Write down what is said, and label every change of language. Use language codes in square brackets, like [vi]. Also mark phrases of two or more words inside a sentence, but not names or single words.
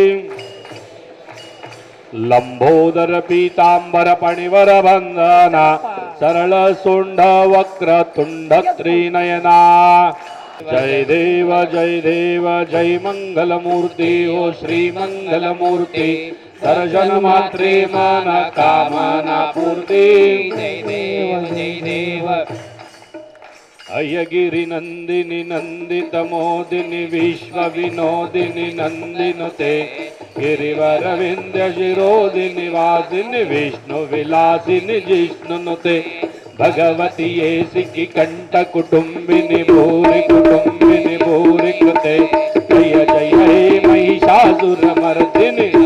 [mr] लंबोदर पीतांबर पणिवर बंधना सरळ सोंड वक्र तुंड त्रिनयना. जय देव जय मंगलमूर्ती ओ श्री मंगलमूर्ती दर्शन मात्रे मन कामना पूर्ती. जय देव [sa] అయ్యగిరి నందిని నందిత మోదిని విశ్వ వినోదిని నందినుతే గిరివర వింధ్య శిరోదిని వాసిని విష్ణు విలాసిని జిష్ణునుతే భగవతి ఏసికి కంఠ కుటుంబిని భూరి కృతే జయ జయ హే మహిషాసుర మర్దిని